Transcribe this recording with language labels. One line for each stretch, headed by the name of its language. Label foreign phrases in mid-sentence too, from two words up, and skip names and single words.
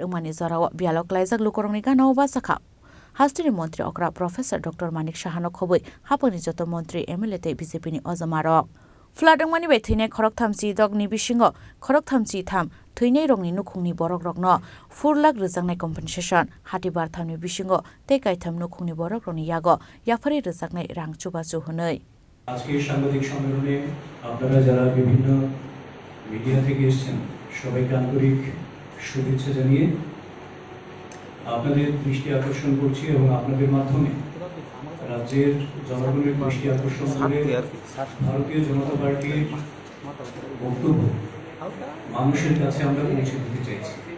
Kok Borok: उमानि जराव बियालक लाइजाक लुकरंनि गानाव बासाखा हास्टेनि मन्त्री अक्रा
English: Professor Doctor
Kok Borok: मानिक साहानो खबै हापनि जत मन्त्री एमएलए ते बीजेपी नि अजमारक फ्लाडंमानि बै थैने खरकथामसी दगनि बिसिंग खरकथामसी थाम थैने रंनि नुखुंनि बरक रकनो 4 लाख रजांनाय कम्पेनसेसन हाति बार थामनि बिसिंग तेकाय थाम नुखुंनि बरक रनि यागो याफारि रजांनाय रां चुबाचु हनै
Bangla: আজকের সাংবাদিক সম্মেলনে আপনারা যারা বিভিন্ন মিডিয়া থেকে এসেছেন সবাইকে আন্তরিক শুভেচ্ছা জানিয়ে আপনাদের দৃষ্টি আকর্ষণ করছি এবং আপনাদের মাধ্যমে রাজ্যের জনগণের দৃষ্টি আকর্ষণ করে ভারতীয় জনতা পার্টির বক্তব্য মানুষের কাছে আমরা পৌঁছে দিতে চাইছি।